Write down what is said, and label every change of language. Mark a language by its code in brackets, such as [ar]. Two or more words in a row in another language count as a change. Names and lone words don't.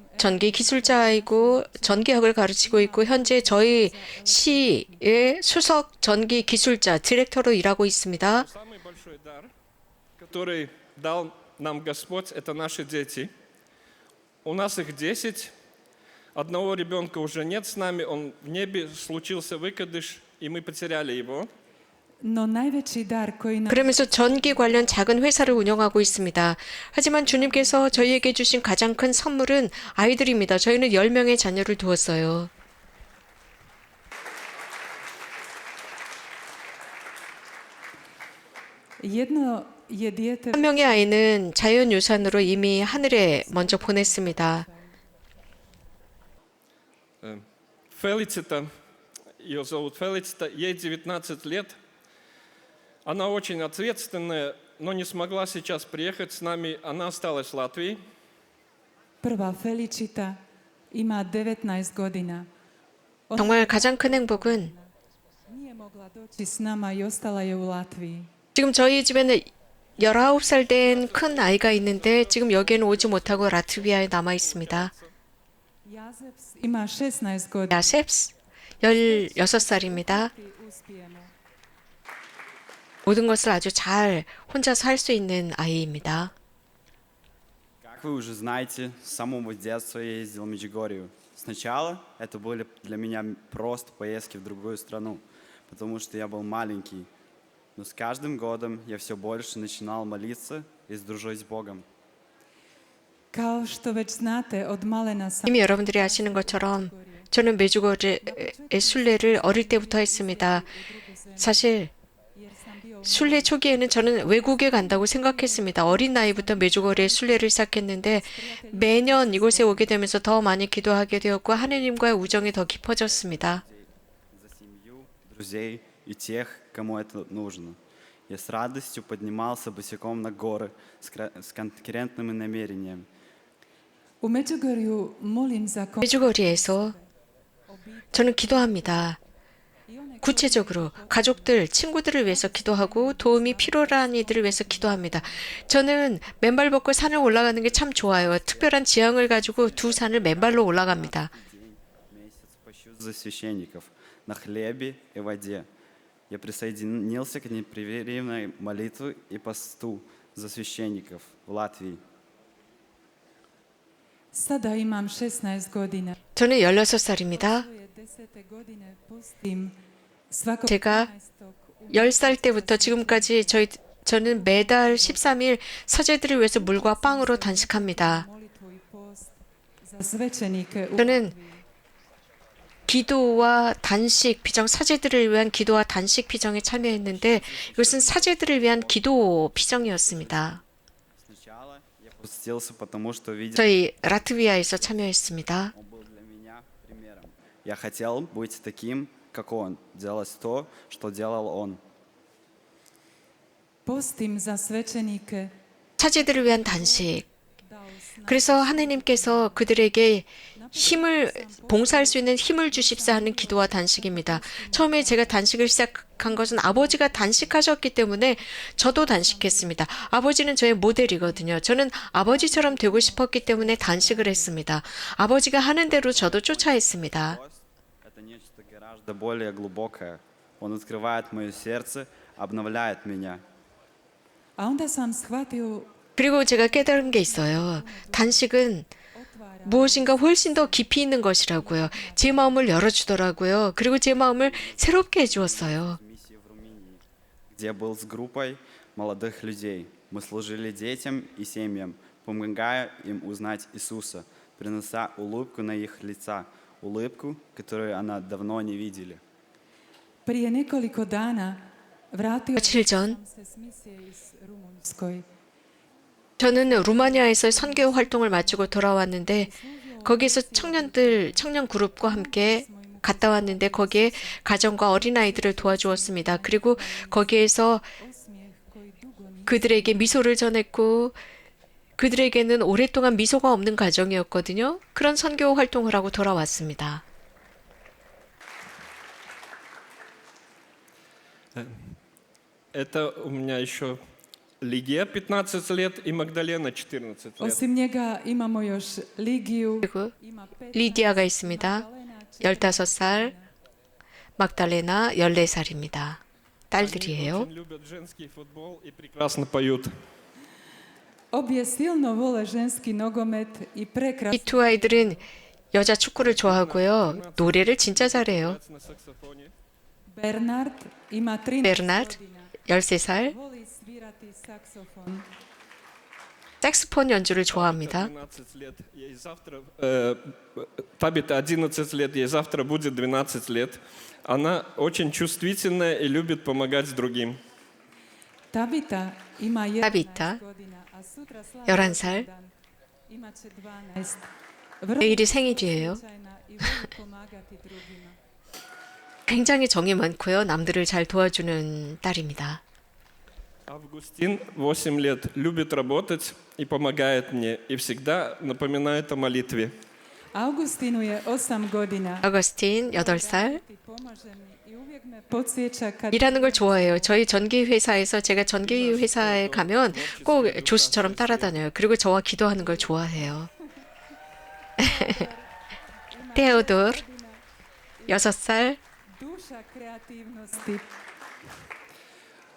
[ko] 전기 기술자이고 전기학을 가르치고 있고 현재 저희 시의 수석 전기 기술자 디렉터로 일하고 있습니다. [ru] Самый большой дар, который дал нам Господь, это наши дети. У нас их 10. Одного ребенка уже нет с нами, он в небе, случился выкидыш, и мы потеряли его. [hr] No najveći dar koji nam [ko] 그러면서 전기 관련 작은 회사를 운영하고 있습니다. 하지만 주님께서 저희에게 주신 가장 큰 선물은 아이들입니다. 저희는 10명의 자녀를 두었어요. [hr] jedno je dijete [ko] 한 명의 아이는 자연유산으로 이미 하늘에 먼저 보냈습니다. [ru] Фелицита, ее зовут Фелицита, ей 19 лет. Она очень ответственная, но не смогла сейчас приехать с нами. Она осталась в Латвии. [hr] prva Felicita ima 19 godina. [ko] 정말 가장 큰 행복은 [hr] Nije mogla doći s nama i ostala je u Latviji. [ko] 지금 저희 집에는 19살 된 큰 아이가 있는데 지금 여기에는 오지 못하고 라트비아에 남아 있습니다. [hr] Jazeps ima 16 godina. [ko] 야셉스 16살입니다. [hr] I uspijemo. [ko] 모든 것을 아주 잘 혼자서 할 수 있는 아이입니다. [ru] Как вы уже знаете, с самого детства я ездил в Меджигорью. Сначала это были для меня просто поездки в другую страну, потому что я был маленький. Но с каждым годом я все больше начинал молиться и дружить с Богом. [hr] Kao što već znate, od malena sam [ko] 이미 여러분들이 아시는 것처럼 저는 메주거리의 순례를 어릴 때부터 했습니다. 사실 [hr] jer sam bio [ko] 순례 초기에는 저는 외국에 간다고 생각했습니다. 어린 나이부터 메주거리의 순례를 시작했는데 매년 이곳에 오게 되면서 더 많이 기도하게 되었고 하느님과의 우정이 더 깊어졌습니다. [ru] За семью, друзей и тех, кому это нужно. Я с радостью поднимался босиком на горы с конкретным намерением. [hr] u Međugorju molim za [ko] 메주거리에서 저는 기도합니다. 구체적으로 가족들, 친구들을 위해서 기도하고 도움이 필요한 이들을 위해서 기도합니다. 저는 맨발 벗고 산을 올라가는 게 참 좋아요. 특별한 지향을 가지고 두 산을 맨발로 올라갑니다. [ru] Месяц пощу за священников на хлебе и воде. Я присоединился к непрерывной молитве и посту за священников в Латвии. [hr] Sada imam 16 godina. [ko] 저는 16살입니다. [hr] Svoje 10. godine postim svakog [ko] 제가 10살 때부터 지금까지 저는 매달 13일 서재들을 위해서 물과 빵으로 단식합니다. [hr] molitvu i post za svećenike u [ko] 저는 기도와 단식 비정, 사제들을 위한 기도와 단식 비정에 참여했는데 이것은 사제들을 위한 기도 비정이었습니다. [ru] Сначала я постился, потому что видел, [ko] 저희 라트비아에서 참여했습니다. [ru] он был для меня примером. Я хотел быть таким, как он, делать то, что делал он. [hr] postim za svećenike. [ko] 사제들을 위한 단식. [hr] Dao snagu. [ko] 그래서 하느님께서 그들에게 힘을 봉사할 수 있는 힘을 주십사 하는 기도와 단식입니다. 처음에 제가 단식을 시작한 것은 아버지가 단식하셨기 때문에 저도 단식했습니다. 아버지는 저의 모델이거든요. 저는 아버지처럼 되고 싶었기 때문에 단식을 했습니다. 아버지가 하는 대로 저도 쫓아 했습니다. [ru] Пост — это нечто гораздо более глубокое. Он открывает мое сердце, обновляет меня. [hr] A onda sam shvatio [ko] 그리고 제가 깨달은 게 있어요. 단식은 [hr] otvara [ko] 무엇인가 훨씬 더 깊이 있는 것이라고요. 제 마음을 열어주더라고요. 그리고 제 마음을 새롭게 해주었어요. [ru] Миссии в Румынии, где был с группой молодых людей. Мы служили детям и семьям, помогая им узнать Иисуса, принося улыбку на их лица, улыбку, которую она давно не видели. [hr] prije nekoliko dana vratio [ko] 며칠 전 [hr] sam se s misije iz Rumunjskoj. [ko] 저는 루마니아에서 선교 활동을 마치고 돌아왔는데 거기에서 청년 그룹과 함께 갔다 왔는데 거기에 가정과 어린아이들을 도와주었습니다. 그리고 거기에서 [hr] Osmijeh koji dugo nije [ko] 그들에게 미소를 전했고 그들에게는 오랫동안 미소가 없는 가정이었거든요. 그런 선교 활동을 하고 돌아왔습니다. [ru] Это у меня еще Лигия 15 лет и Магдалена 14 лет. [hr] Osim njega imamo još Ligiju, [ko] 그리고 [hr] ima 15, [ko] 리디아가 있습니다. Magdalena 15살, 막달레나 14살입니다. 딸들이에요. Очень любят женский футбол и прекрасно поют. [hr] Obje silno vole ženski nogomet i [ko] 이 [hr] prekrasno [ko] 두 아이들은 여자 축구를 좋아하고요. 노래를 진짜 잘해요. На саксофоне. [hr] Bernard ima 13 [ko] 베르나르드, [hr] godina. [ko] 13살, [hr] Voli svirati saksofon. [ko] 색스폰 연주를 좋아합니다. [ru] 12 лет, ей завтра, Табита 11 лет, ей завтра будет 12 лет. Она очень чувствительная и любит помогать другим. [hr] Tabita ima 11 Tabita, godina, a sutra slavi [ko] 11살. [hr] rođendan. Imaće 12. Vrlo [ko] 내일이 생일이에요. [hr] osjećajna i voli pomagati drugima. [ko] 굉장히 정이 많고요. 남들을 잘 도와주는 딸입니다. [ru] Августин 8 лет, любит работать и помогает мне, и всегда напоминает о молитве. [hr] Augustinu je 8 godina. [ko] 아거스틴 8살. [hr] I pomaže mi i uvijek me podsjeća kad [ko] 일하는 걸 좋아해요. 저희 전기 회사에서 제가 전기 회사에 가면 꼭 조수처럼 따라다녀요. 그리고 저와 기도하는 걸 좋아해요. 테오도르 6살. [hr] duša kreativnosti.